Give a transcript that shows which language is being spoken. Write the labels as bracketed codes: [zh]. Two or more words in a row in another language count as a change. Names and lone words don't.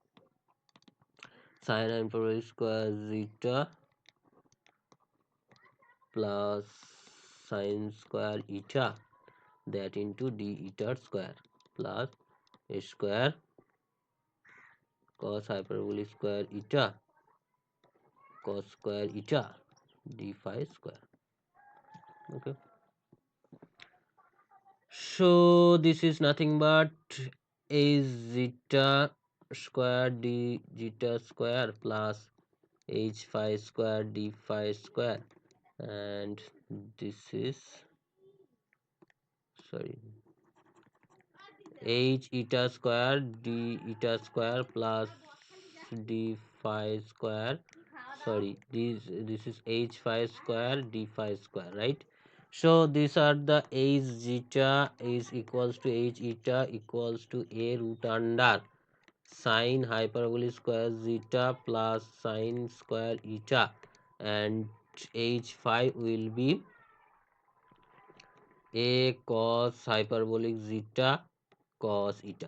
[en] sine hyperbolic square zeta plus sine square eta, that into d eta square plus a square cos hyperbolic square eta cos square eta d phi square. Okay, so this is nothing but a zeta square d zeta square plus h phi square d phi square, and this is sorry h eta square d eta square plus d phi square, sorry this is h phi square d phi square, right? So these are the h zeta is equals to h eta equals to a root under sine hyperbolic square zeta plus sine square eta, and h phi will be a cos hyperbolic zeta cos eta.